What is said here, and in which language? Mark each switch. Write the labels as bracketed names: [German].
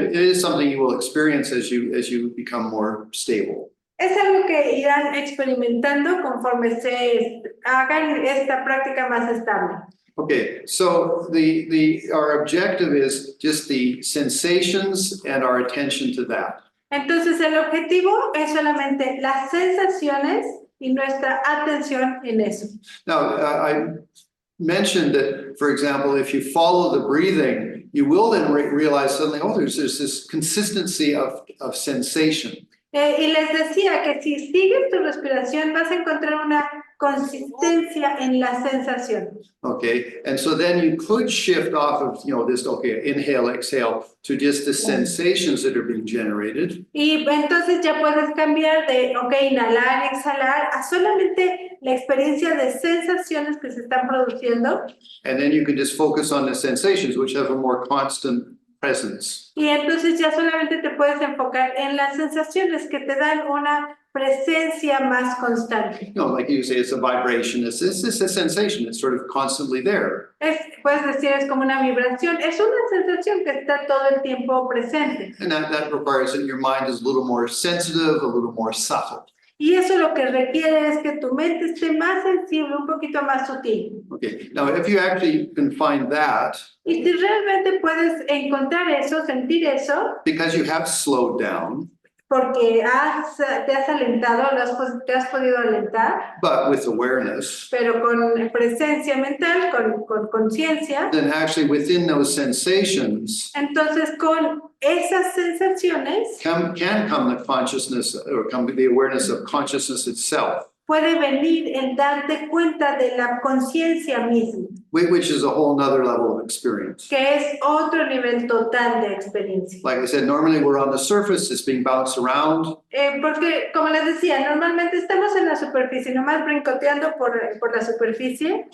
[English] It is something you will experience as you become more stable. [Spanish] Es algo que irán experimentando conforme se hagan esta práctica más estable. [English] Okay, so our objective is just the sensations and our attention to that. [Spanish] Entonces el objetivo es solamente las sensaciones y nuestra atención en eso. [English] Now, I mentioned that, for example, if you follow the breathing, you will then realize suddenly, oh, there's this consistency of sensation. [Spanish] Y les decía que si sigues tu respiración vas a encontrar una consistencia en la sensación. [English] Okay, and so then you could shift off of, this, okay, inhale, exhale, to just the sensations that are being generated. [Spanish] Y entonces ya puedes cambiar de, inhalar, exhalar, a solamente la experiencia de sensaciones que se están produciendo. [English] And then you can just focus on the sensations, which have a more constant presence. [Spanish] Y entonces ya solamente te puedes enfocar en las sensaciones que te dan una presencia más constante. [English] Like you say, it's a vibration, it's a sensation, it's sort of constantly there. [Spanish] Puedes decir, es como una vibración, es una sensación que está todo el tiempo presente. [English] And that requires that your mind is a little more sensitive, a little more subtle. [Spanish] Y eso lo que requiere es que tu mente esté más sensible, un poquito más sutil. [English] Okay, now if you actually can find that, [Spanish] Y si realmente puedes encontrar eso, sentir eso, [English] because you have slowed down, [Spanish] porque te has alentado, te has podido alentar, [English] but with awareness, [Spanish] pero con presencia mental, con conciencia, [English] then actually within those sensations [Spanish] entonces con esas sensaciones [English] can come the consciousness or come the awareness of consciousness itself, [Spanish] puede venir el darte cuenta de la conciencia misma, [English] which is a whole nother level of experience. [Spanish] que es otro nivel total de experiencia. [English] Like I said, normally we're on the surface, it's being bounced around. [Spanish] Porque, como les decía, normalmente estamos en la superficie, nomás brincoteando por la superficie,